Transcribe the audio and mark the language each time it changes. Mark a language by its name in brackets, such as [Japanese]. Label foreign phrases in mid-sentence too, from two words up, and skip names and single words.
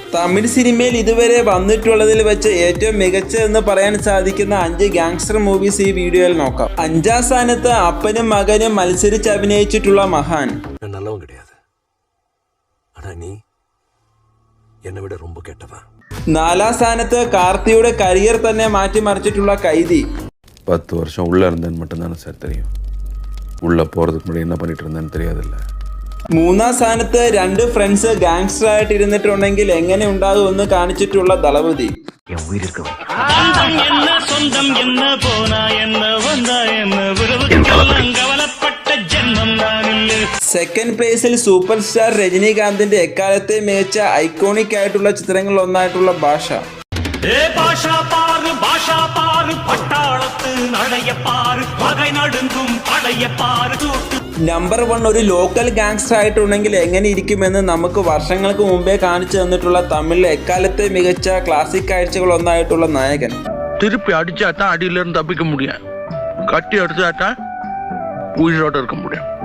[Malayalam] തമിഴ് സിനിമയിൽ ഇതുവരെ വന്നിട്ടുള്ളതിൽ വെച്ച് ഏറ്റവും മികച്ചതെന്ന് പറയാൻ സാധിക്കുന്ന 5 [English] gangster movies [Malayalam] ഈ വീഡിയോയിൽ നോക്കാം. 5ാം സ്ഥാനത്ത് അപ്പനും മകനും മത്സരിച്ച് അഭിനയിച്ചിട്ടുള്ള മഹാൻ. 4ാം സ്ഥാനത്ത് കാർത്തിയുടെ കരിയർ തന്നെ മാറ്റിമറിച്ചിട്ടുള്ള കൈദി. [Tamil] 10 வருஷம் உள்ள இருந்தேன்னு மட்டும்தானே சார் தெரியும். உள்ள போறதுக்கு முன்னாடி என்ன பண்ணிட்டு இருந்தேன்னு தெரியாதுல்ல. [Malayalam] 3ാം സ്ഥാനത്ത് 2 [English] friends gangster [Malayalam] ആയിട്ട് ഇരുന്നിട്ടുണ്ടെങ്കിൽ എങ്ങനെ ഉണ്ടാകുമെന്ന് കാണിച്ചിട്ടുള്ള ദളപതി. [English] second place super star [Malayalam] രജനീകാന്തിന്റെ എക്കാലത്തെ മികച്ച ഐക്കോണിക് ആയിട്ടുള്ള ചിത്രങ്ങളിൽ ഒന്നായിട്ടുള്ള ഭാഷ. നമ്പർ 1 ഒരു [English] local gangster [Malayalam] ആയിട്ടുണ്ടെങ്കിൽ എങ്ങനെ ഇരിക്കുമെന്ന് നമുക്ക് വർഷങ്ങൾക്ക് മുമ്പേ കാണിച്ചു തന്നിട്ടുള്ള തമിഴിലെ എക്കാലത്തെ മികച്ച ക്ലാസിക് കാഴ്ചകൾ ഒന്നായിട്ടുള്ള നായകൻ. [Tamil] திருப்பி அடிச்சாதான் அடியில இருந்து தப்பிக்க முடியும், கட்டி அடிச்சாதான் உயிரோட இருக்க முடியும்.